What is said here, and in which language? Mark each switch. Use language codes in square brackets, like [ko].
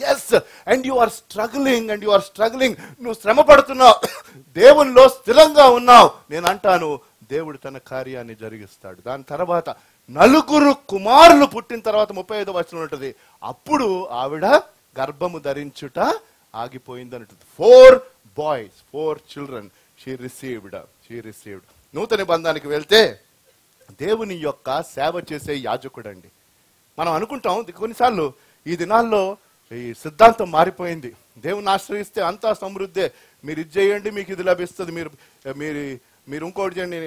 [en] Yes, and you are struggling. [te] నువ్వు శ్రమ పడుతున్నావు, దేవునిలో స్థిరంగా ఉన్నావు. నేను అంటాను, దేవుడు తన కార్యాన్ని జరిగిస్తాడు. దాని తర్వాత 9 కుమారులు పుట్టిన తర్వాత 35వ వచనం ఉంటుంది, అప్పుడు ఆవిడ గర్భము ధరించుట ఆగిపోయింది అంటుంది. [en] 4 boys, 4 children she received. [te] నూతన నిబంధనకి వెళ్తే దేవుని యొక్క సేవ చేసే యాజకుడండి. మనం అనుకుంటాం కొన్నిసార్లు ఈ దినాల్లో ఈ సిద్ధాంతం మారిపోయింది. దేవుని ఆశ్రయిస్తే అంతా సమృద్ధే, మీరు ఇది చేయండి మీకు ఇది లభిస్తుంది, మీరు ఇంకోటి చేయండి.